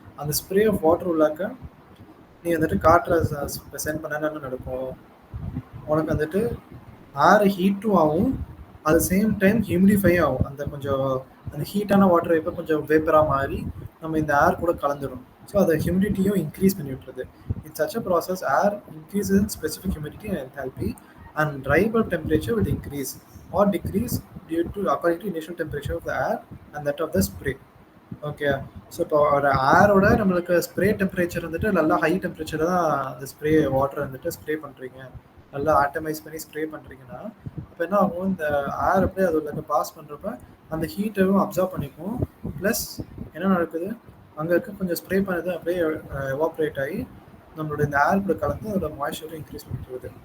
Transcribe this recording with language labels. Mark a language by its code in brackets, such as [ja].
[ta] அந்த spray of water உள்ளாக்க நீ வந்துட்டு காற்றை சென்ட் பண்ண என்ன நடக்கும், உனக்கு வந்துட்டு ஏர் ஹீட்டும் ஆகும், அட் சேம் டைம் ஹியூமிடிஃபை ஆகும். அந்த கொஞ்சம் அந்த ஹீட்டான வாட்டர் வேப்பர் கொஞ்சம் வேப்பராக மாறி நம்ம இந்த ஏர் கூட கலந்துடும். ஸோ அதை ஹியூமிடிட்டியும் இன்க்ரீஸ் பண்ணி விட்டுருது. [en] In such a process air increases in specific humidity and enthalpy and dry bulb temperature will increase or decrease due to according to initial temperature of the air and that of the spray. [ta] Okay, so இப்போ ஒரு ஏரோட நம்மளுக்கு spray temperature வந்துட்டு நல்லா high temperature தான் அந்த spray water வந்துட்டு spray பண்ணுறீங்க, நல்லா ஆட்டமைஸ் பண்ணி ஸ்ப்ரே பண்ணுறீங்கன்னா இப்போ என்ன ஆகும், இந்த ஏர் அப்படியே அதில் பாஸ் பண்ணுறப்ப அந்த ஹீட்டையும் அப்சர்வ் பண்ணிக்கும். ப்ளஸ் என்ன நடக்குது, அங்கே இருக்க கொஞ்சம் ஸ்ப்ரே பண்ணது அப்படியே எவாப்ரேட் ஆகி நம்மளோட இந்த ஏர் கூட கலந்து அதோட மாய்ஸ்சரும் இன்க்ரீஸ் பண்ணிட்டு.